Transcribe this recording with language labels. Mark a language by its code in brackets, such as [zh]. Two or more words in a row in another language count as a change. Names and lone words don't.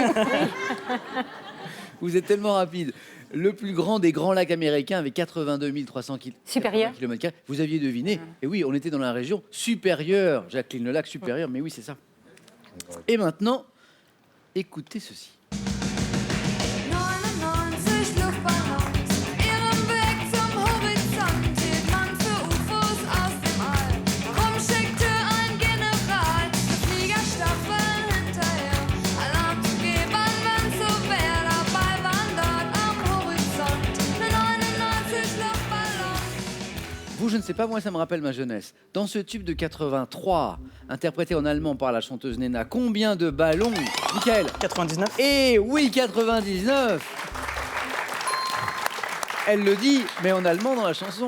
[fr] Vous êtes tellement rapide. Le plus grand des grands lacs américains avec 82 300 Supérieur. km². Vous aviez deviné. Et oui, on était dans la région supérieure. Jacqueline, le lac supérieur. Mais oui, c'est ça. Et maintenant, écoutez ceci. [de] 99 Luftballons, ihrem Weg zum Horizont hielt man für UFOs aus dem All. Warum schickte ein General Fliegerstaffeln hinterher? Alarm zu geben, wenn's so wär, dabei waren dort am Horizont 99 Luftballons. [fr] Vous, je ne sais pas, moi, ça me rappelle ma jeunesse. Dans ce tube de 83, interprété en allemand par la chanteuse Nena, combien de ballons? Michael. 99. Eh oui, 99. Elle le dit, mais en allemand dans la chanson.